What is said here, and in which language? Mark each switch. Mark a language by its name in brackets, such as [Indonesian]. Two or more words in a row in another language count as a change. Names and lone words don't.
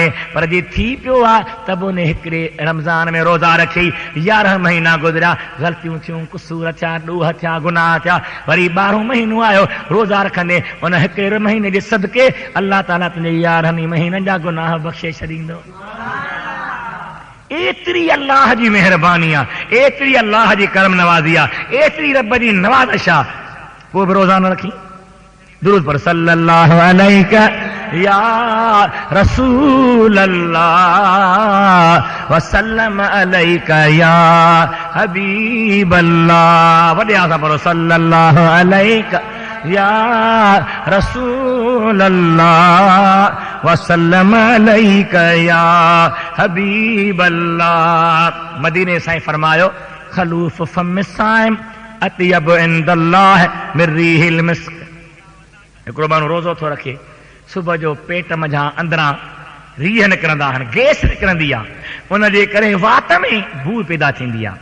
[Sindhi] पर जे थी पियो आहे त बि उन हिकिड़े रमज़ान में रोज़ा रखी 11 महीना गुज़रिया, ग़लतियूं थियूं, कुसूर थिया, ॾोह थिया, गुनाह थिया, वरी 12 महीनो आयो रोज़ा रखंदे, उन हिकिड़े महीने जे सदके अल्लाह ताला तुंहिंजे 11 महीननि जा गुनाह बख़्शे छॾींदो। एतिरी अल्लाह जी महिरबानी आहे, एतिरी अल्लाह जी करम नवाज़ी आहे, एतिरी रब जी नवाज़िश आहे, पोइ बि रोज़ा न रखी। दुरूद पर [Arabic] صلى الله عليك يا رسول الله وسلم عليك يا حبيب الله. [Sindhi] वॾे आसां पढ़ो [Arabic] صلى الله عليك يا رسول الله وسلم عليك يا حبيب الله. [Sindhi] मदीने साईं फरमायो [Arabic] خلوف فم الصائم أطيب عند الله من ريح المسك. [Sindhi] हिकिड़ो माण्हू रोज़ो थो रखे, सुबुह जो पेट मझां अंदरां रीह निकिरंदा आहिनि, गैस निकिरंदी आहे, उनजे करे वात में बू पैदा थींदी आहे।